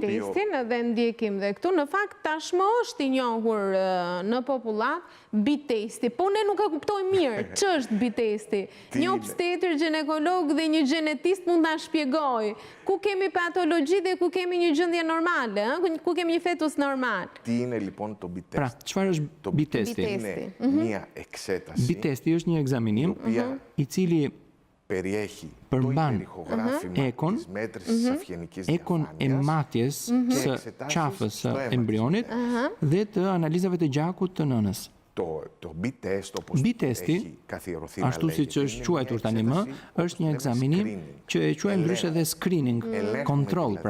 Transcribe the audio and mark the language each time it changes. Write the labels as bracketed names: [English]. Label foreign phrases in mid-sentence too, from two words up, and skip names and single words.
[Albanian] Dhe ndjekim dhe këtu, në fakt tashmë është i njohur në popullat B-testi, po ne nuk e kuptojmë mirë që është B-testi. Një obstetër, ginekolog dhe një gjenetist mund ta shpjegoj ku kemi patologji dhe ku kemi një gjendje normale, ku kemi një fetus normal. [Greek] Τι είναι λοιπόν το B-test? [Albanian] Pra, çfarë është B-testi? [Greek] Είναι μια εξέταση [Albanian] B-testi është një ekzaminim i cili përmban ekon e matjes së qafës së embrionit dhe të analizave të gjakut të nënës. B-testi, ashtu siç është quajtur tani më, është një ekzaminim që e quajmë ndryshe dhe screening, kontroll pra.